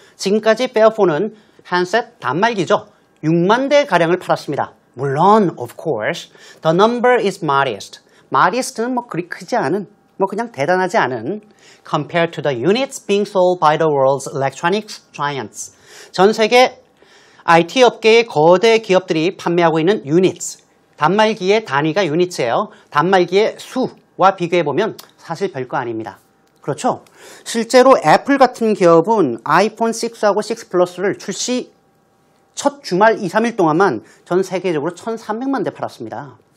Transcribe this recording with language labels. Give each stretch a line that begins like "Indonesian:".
Korean: 지금까지 Fairphone은 handset 단말기죠. 6만 대 가량을 팔았습니다. 물론,
English: of course, the number is modest.
Korean: modest는 뭐 그리 크지 않은, 뭐 그냥 대단하지 않은
English: compared to the units being sold by the world's electronics giants.
Korean: 전 세계 IT 업계의 거대 기업들이 판매하고 있는 units. 단말기의 단위가 units예요. 단말기의 수와 비교해보면 사실 별거 아닙니다. 그렇죠? 실제로 애플 같은 기업은 아이폰 6하고 6 플러스를 출시 첫 주말 2, 3일 동안만 전 세계적으로 1,300만 대 팔았습니다.